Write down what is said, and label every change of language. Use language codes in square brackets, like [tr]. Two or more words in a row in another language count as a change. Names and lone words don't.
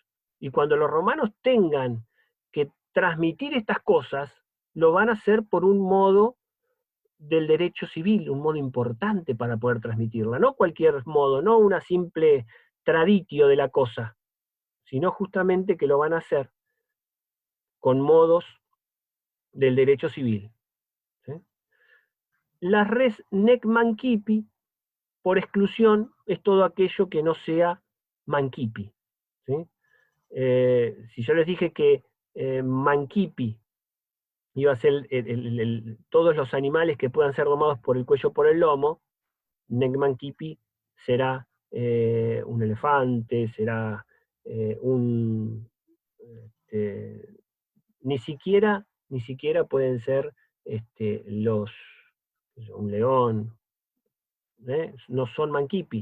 [es] Y cuando los romanos tengan que transmitir estas cosas, lo van a hacer por un modo del derecho civil, un modo importante para poder transmitirla, no cualquier modo, no una simple traditio de la cosa, sino justamente que lo van a hacer con modos del derecho civil, ¿sí? [la] La res nec mancipi, [es] por exclusión, es todo aquello que no sea mancipi, ¿sí? Si yo les dije que mancipi iba a ser todos los animales que puedan ser domados por el cuello o por el lomo, [la] nec mancipi [es] será un elefante, será este, ni siquiera pueden ser un león, no son mancipi.